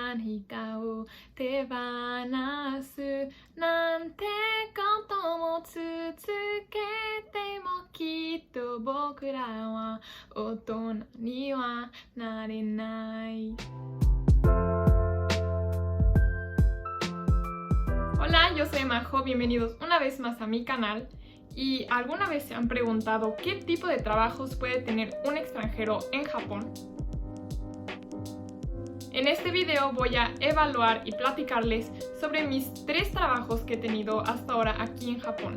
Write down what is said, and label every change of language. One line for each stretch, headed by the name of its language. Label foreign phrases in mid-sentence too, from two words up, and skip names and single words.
Japanese: 何かを手放すなんてことも続けてもきっと僕らは大人にはなれない。
Spanish: Hola, yo soy Majo, bienvenidos una vez más a mi canal. ¿Y alguna vez se han preguntado qué tipo de trabajos puede tener un extranjero en Japón? En este video voy a evaluar y platicarles sobre mis 3 trabajos que he tenido hasta ahora aquí en Japón.